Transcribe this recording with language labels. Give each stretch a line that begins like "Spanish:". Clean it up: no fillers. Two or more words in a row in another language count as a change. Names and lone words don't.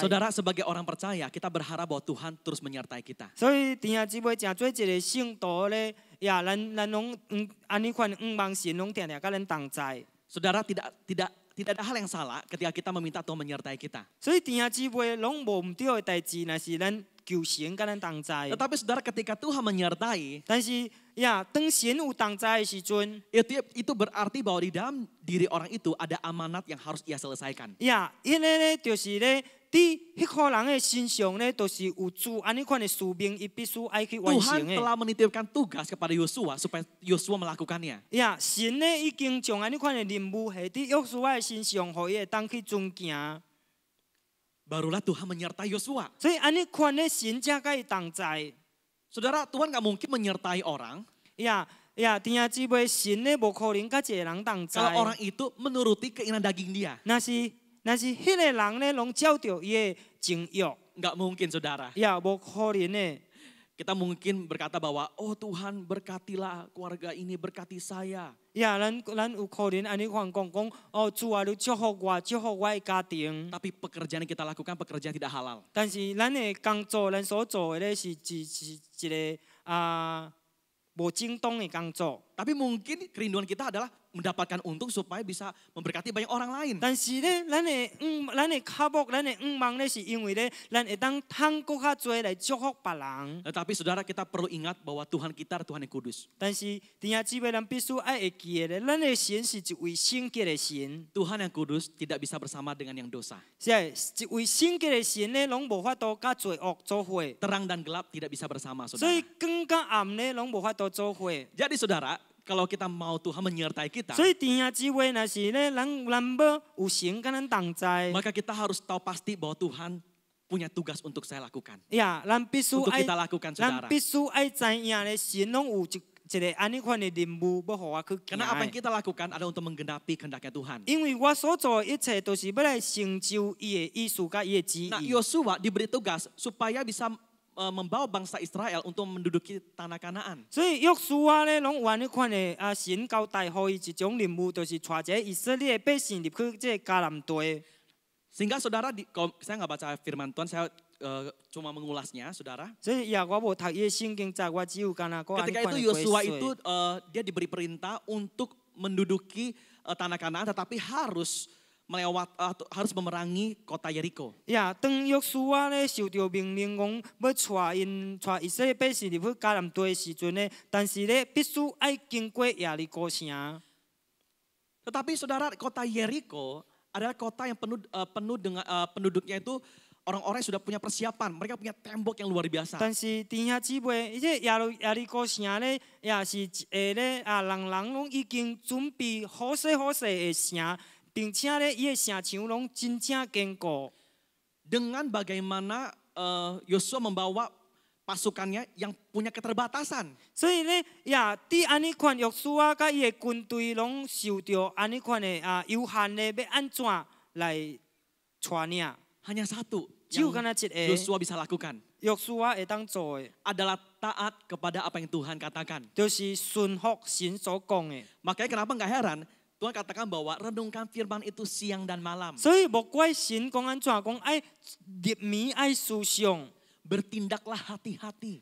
Indonesian: Saudara sebagai orang percaya kita berharap bahwa Tuhan terus menyertai kita.
Min Nan Chinese: 所以弟兄姊妹，诚做一个圣徒咧，呀，咱拢安尼款仰望神，拢定定甲咱同在。
Indonesian: Saudara tidak ada hal yang salah ketika kita meminta Tuhan menyertai kita.
Min Nan Chinese: 所以弟兄姊妹，拢无唔对的代志，若是咱求神甲咱同在。
Indonesian: Tetapi saudara ketika Tuhan menyertai,
Min Nan Chinese: 但是呀，当神有同在的时阵，
Indonesian: itu berarti bahwa di dalam diri orang itu ada amanat yang harus ia selesaikan.
Min Nan Chinese: 呀，因为咧就是咧，伫迄个人的身上咧，都是有主安尼款的使命，伊必须爱去完
Indonesian: Tuhan
Min Nan Chinese: 成的。
Indonesian: telah menitipkan tugas kepada Yosua supaya Yosua melakukannya.
Min Nan Chinese: 呀，神咧已经将安尼款的任务下伫约书亚的身上，互伊会当去遵行。
Indonesian: Barulah Tuhan menyertai Yosua.
Min Nan Chinese: 所以安尼款咧，神才甲伊同在。
Indonesian: Saudara, Tuhan gak mungkin menyertai orang
Min Nan Chinese: 呀，弟兄姊妹，神咧无可能甲一个人同在。
Indonesian: kalau orang itu menuruti keinginan daging dia.
Min Nan Chinese: 若是迄个人咧，拢照着伊的情欲，
Indonesian: Gak mungkin saudara.
Min Nan Chinese: 呀，无可能的。
Indonesian: Kita mungkin berkata bahwa, oh Tuhan berkatilah keluarga ini, berkati saya.
Min Nan Chinese: 呀，咱有可能安尼款讲，哦，主啊，你祝福我的家庭。
Indonesian: Tapi pekerjaan yang kita lakukan pekerjaan tidak halal.
Min Nan Chinese: 但是咱的工作，咱所做的咧是一个无正当的工作。
Indonesian: Tapi mungkin kerinduan kita adalah mendapatkan untung supaya bisa memberkati banyak orang lain.
Min Nan Chinese: 但是咧，咱的脚目，咱的仰望咧，是因为咧，咱会当通更较多来祝福别人。
Indonesian: Tetapi saudara kita perlu ingat bahwa Tuhan kita adalah Tuhan yang kudus.
Min Nan Chinese: 但是弟兄姊妹，咱必须爱会记的咧，咱的神是一位圣洁的神。
Indonesian: Tuhan yang kudus tidak bisa bersama dengan yang dosa.
Min Nan Chinese: 是一位圣洁的神咧，拢无法度甲罪恶做伙，
Indonesian: Terang dan gelap tidak bisa bersama
Min Nan Chinese: 所
Indonesian: saudara.
Min Nan Chinese: 以光甲暗咧，拢无法度做伙。
Indonesian: Jadi saudara, kalau kita mau Tuhan menyertai kita,
Min Nan Chinese: 所以弟兄姊妹，若是咧，咱要有神甲咱同在，
Indonesian: maka kita harus tahu pasti bahwa Tuhan punya tugas untuk saya lakukan.
Min Nan Chinese: 呀，咱必须
Indonesian: Untuk
Min Nan Chinese: 爱，
Indonesian: kita lakukan
Min Nan Chinese: 咱
Indonesian: saudara.
Min Nan Chinese: 必须爱知影咧，神拢有一个安尼款的任务要互我去行
Indonesian: Karena apa yang
Min Nan Chinese: 的。
Indonesian: kita lakukan adalah untuk menggenapi kehendaknya Tuhan.
Min Nan Chinese: 因为我所做的一切，都是要来成就伊的意思甲伊的旨
Indonesian: Nah
Min Nan Chinese: 意。
Indonesian: Yosua diberi tugas supaya bisa membawa bangsa Israel untuk menduduki tanah Kanaan.
Min Nan Chinese: 所以约书亚咧，拢有安尼款的神交代，予伊一种任务，就是带这以色列百姓入去这迦南地。
Indonesian: Sehingga saudara, kalau saya nggak baca firman Tuhan, saya cuma mengulasnya, saudara.
Min Nan Chinese: 所以呀，我无读伊圣经，在我只有干那个安尼
Indonesian: Ketika
Min Nan Chinese: 款
Indonesian: itu
Min Nan Chinese: 的
Indonesian: Yosua
Min Nan Chinese: 归
Indonesian: itu
Min Nan Chinese: 水。
Indonesian: dia diberi perintah untuk menduduki tanah Kanaan, tetapi harus harus memerangi kota Yeriko.
Min Nan Chinese: 呀，当约书亚咧受到命令，讲要带以色列百姓入去迦南地的时阵咧，但是咧必须爱经过耶利哥城。
Indonesian: Tetapi saudara, kota Yeriko adalah kota yang penuh dengan penduduknya itu orang-orang yang sudah punya persiapan, mereka punya tembok yang luar biasa.
Min Nan Chinese: 但是弟兄姊妹，伊这耶利哥城咧，也是一个咧人拢已经准备好势的城。并且咧，伊的城墙拢真正坚固。
Indonesian: Dengan bagaimana Yosua membawa pasukannya yang punya keterbatasan.
Min Nan Chinese: 所以咧，呀，伫安尼款约书亚甲伊的军队拢受到安尼款的有限的，要安怎来带领？
Indonesian: Hanya satu
Min Nan Chinese: 只有
Indonesian: yang
Min Nan Chinese: 干那一个，
Indonesian: Yosua bisa lakukan
Min Nan Chinese: 约书亚会当做的，
Indonesian: adalah taat kepada apa yang Tuhan katakan.
Min Nan Chinese: 就是顺服神所讲的。
Indonesian: Makanya kenapa nggak heran Tuhan katakan bahwa renungkan firman itu siang dan malam.
Min Nan Chinese: 所以无怪神讲安怎讲，爱入眠爱思想，
Indonesian: Bertindaklah hati-hati.